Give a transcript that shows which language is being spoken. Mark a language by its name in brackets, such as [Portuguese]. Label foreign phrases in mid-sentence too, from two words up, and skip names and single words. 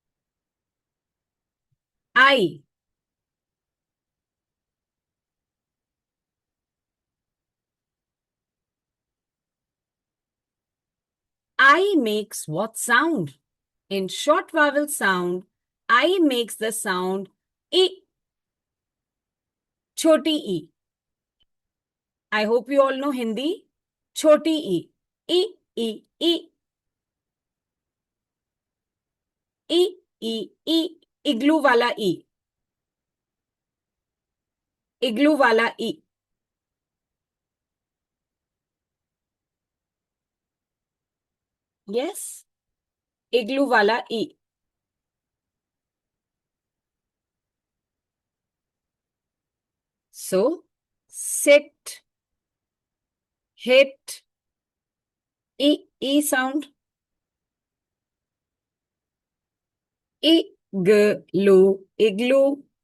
[English] I. I makes what sound? In short vowel sound, I makes the sound E. Choti E. I hope you all know Hindi. Choti E. E, E, E. E, E, E. Igloo wala E. Igloo wala E. Yes? Igloo wala E. So, sit, hit, E, E sound. Igloo, igloo.